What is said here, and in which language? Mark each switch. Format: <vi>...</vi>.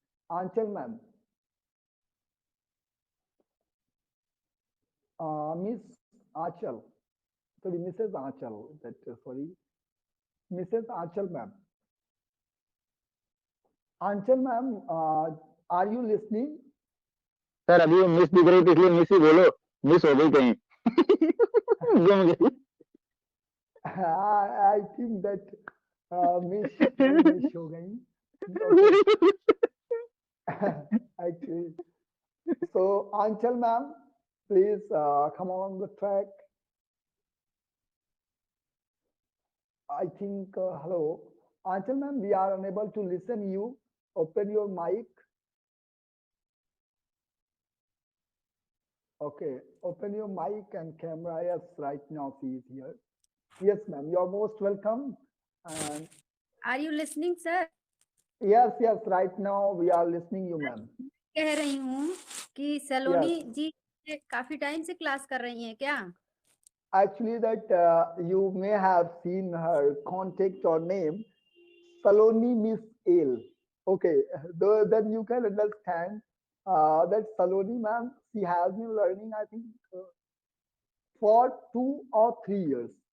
<en>Anchal ma'am, Miss Anchal, sorry, Mrs. Anchal. That sorry, Mrs. Anchal ma'am. Anchal ma'am, are you listening?</en> <hi>Sir अभी वो miss दिख रही थी इसलिए miss ही बोलो, मिस हो गई कहीं. गुम गई.</hi> <en>I think that miss</en> <hi>कहीं</hi> <en>miss</en> <hi>हो गई.</hi> <en>Okay, actually. So Anchal ma'am, please come on the track. I think hello, Anchal ma'am, we are unable to listen you. Open your mic. Okay, open your mic and camera. Yes, right now she is here. Yes, ma'am, you're most welcome. And are you listening sir? yes, yes, right now we are listening you, ma'am.</en> <hi>कह रही हूँ कि</hi> <en>Yes,</en> <hi>सलोनी जी काफी time से class कर रही हैं क्या?</hi> <en>actually that you may have seen her contact or name, Saloni Miss Ale. Okay, then you can understand that Saloni ma'am, she has been learning, I think, for 2 or 3 years.</en>